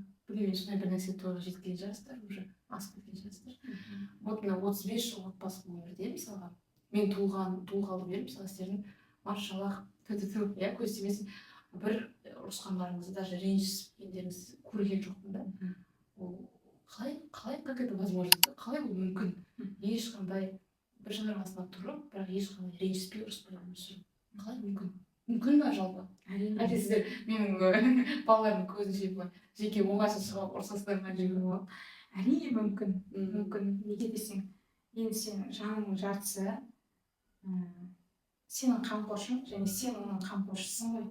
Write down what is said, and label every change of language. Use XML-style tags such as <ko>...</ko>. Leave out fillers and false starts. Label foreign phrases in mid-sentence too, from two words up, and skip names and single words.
<kk>Білмеймін, сондай бір нәрсе тойға жеткен жарыстар, уже асып кеткен жарыстар. Вот мына 35 жыл отбасылық өмірде, мысалға, мен туылғалы бері, мысалы сіздердің машалла, көз тимесін, бір ұрысқандарыңызды, даже ренжіскендеріңіз көрген жоқпын да. Ол қалай,</kk> <ru>как это возможно?</ru> <kk>Қалай ол мүмкін? Ешқандай бір жанрғасына тұрып, бірақ ешқандай ренжіспей ұрыспай өмір сүру. Қалай мүмкін? Мүмкін ба жалпы? Әлде сіздер менің балалардың көзінше былай жеке оңайсыз шығып ұрсасыздар ма жеңіл болады? Әрине мүмкін. Неге десең, енді сенің жаныңның жартысы сенің қамқоршың, және сен оның қамқоршысың ғой.</kk>